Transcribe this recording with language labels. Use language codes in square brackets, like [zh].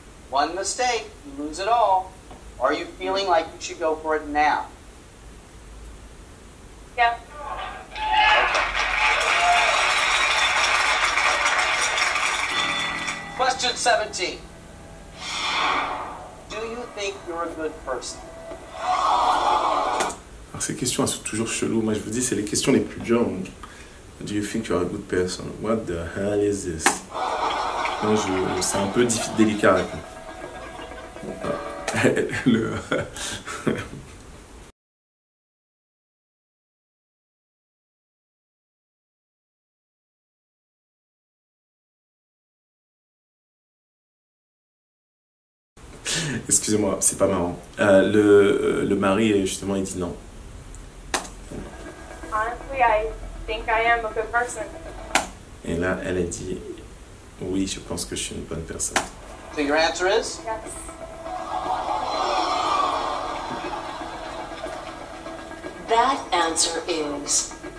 [en] One mistake, you lose it all. Are you feeling like you should go for it now? Yeah. Question 17. Do you think you're a good person? [fr] Alors ces questions elles sont toujours cheloues. Moi je vous dis c'est les questions les plus dures. [en] Do you think you're a good person? What the hell is this? [fr] C'est un peu délicat à répondre. Le... Excusez-moi, c'est pas marrant. Le mari, justement, il dit non. [en] Honestly, I think I am a good person. [fr] Et là, elle a dit oui, je pense que je suis une bonne personne. [en] So your answer is? Yes. That answer is